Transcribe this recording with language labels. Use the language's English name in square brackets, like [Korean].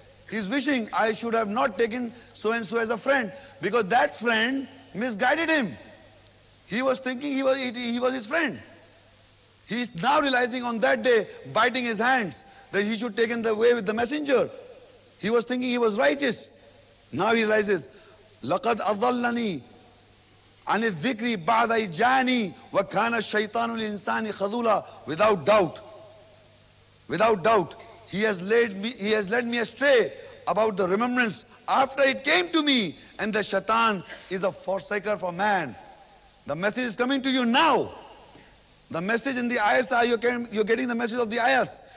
[English] He's wishing I should have not taken so and so as a friend, because that friend misguided him. He was thinking he was his friend. He is now realizing on that day, biting his hands, that he should take in the way with the messenger. He was thinking he was righteous. Now he realizes, [Arabic] لَقَدْ أَضَلَّنِي عَنِ الذِّكْرِ بَعْدَ إِذْ جَاءَنِي وَكَانَ الشَّيْطَانُ لِلْإِنسَانِ خَذُولًا. [English] Without doubt, he has led me astray about the remembrance after it came to me, and the shaitan is a forsaker for man. The message is coming to you now. The message in the ayahs are you're getting the message of the ayahs.